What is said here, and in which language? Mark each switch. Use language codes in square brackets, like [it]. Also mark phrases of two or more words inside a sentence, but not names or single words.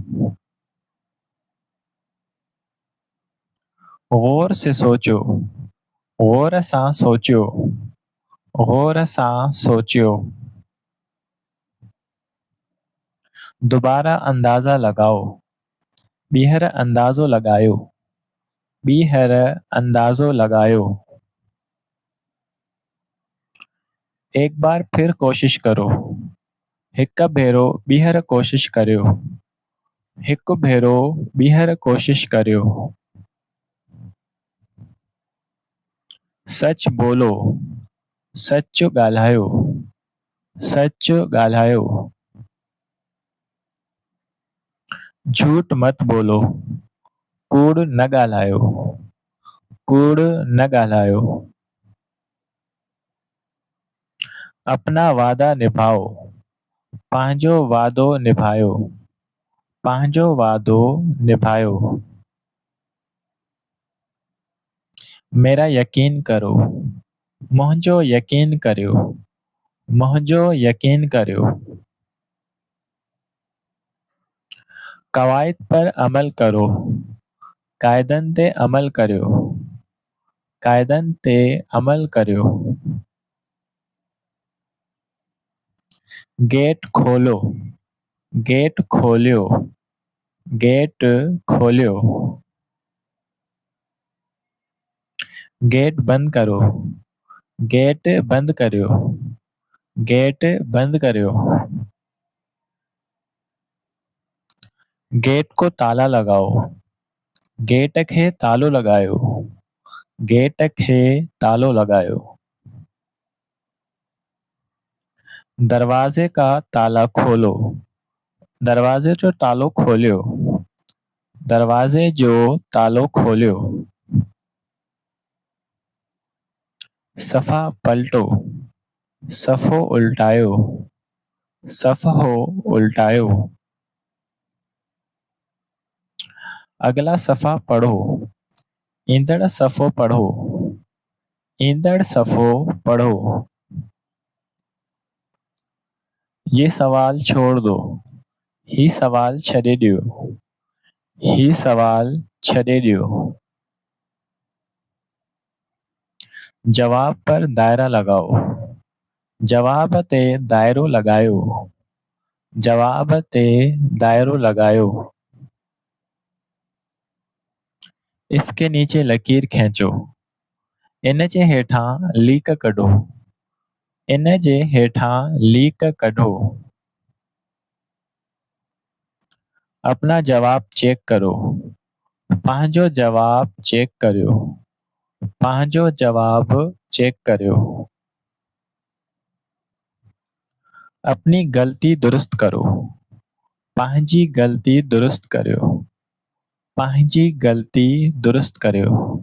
[hi] गौर से सोचो, [sd] गौर सां सोचियो, गौर सां सोचियो। [hi] दोबारा अंदाज़ा लगाओ, [sd] ॿीहर अंदाज़ो लगायो, ॿीहर अंदाज़ो लगायो। [hi] एक बार फिर कोशिश करो, [sd] हिक भेरो ॿीहर कोशिश करियो, हिकु भेरो ॿीहर कोशिश करियो। [hi] सच बोलो, [sd] सच ॻाल्हायो, सच ॻाल्हायो। [hi] झूठ मत बोलो, [sd] कूड़ न ॻाल्हायो, कूड़ न ॻाल्हायो। [hi] अपना वादा निभाओ, [sd] पंहिंजो वादो निभायो, पंहिंजो वादो निभायो। [hi] मेरा यकीन करो, [sd] मुंहिंजो यकीन करियो, मुंहिंजो यकीन करियो। [hi] क़वाइद पर अमल करो, [sd] क़ाइदनि ते अमल करियो, क़ाइदनि ते अमल करियो। [hi] गेट खोलो, [sd] गेट खोलियो, गेट खोलियो। [hi] गेट बंद करो, [sd] गेट बंद करियो, गेट बंद करियो। [hi] गेट को ताला लगाओ, [sd] गेट खे तालो लगायो, गेट खे तालो लगायो। [hi] दरवाजे का ताला खोलो, [sd] दरवाजे जो तालो खोलियो, दरवाजे जो तालो खोलियो। [hi] सफ़ा पलटो, [sd] सफ़ो उल्टायो, सफ़हो उल्टायो। [hi] अगला सफ़ा पढ़ो, [sd] ईंदड़ सफ़ो पढ़ो, ईंदड़ सफ़ो पढ़ो। [hi] ये सवाल छोड़ दो, [sd] ही सवाल छॾे ॾियो, ही सवाल छॾे ॾियो। [hi] जवाब पर दायरा लगाओ, [sd] जवाब ते दायरो लगायो, जवाब ते दायरो लगायो। [hi] इसके नीचे लकीर खींचो, [sd] इन जे हेठां लीक कढो, इन जे हेठां लीक कढो। [hi] अपना जवाब चेक करो, [sd] पंहिंजो जवाब चेक करियो, पंहिंजो जवाब चेक करियो। [hi] अपनी गलती दुरुस्त करो, [sd] पंहिंजी गलती दुरुस्त करियो, पंहिंजी गलती दुरुस्त करियो।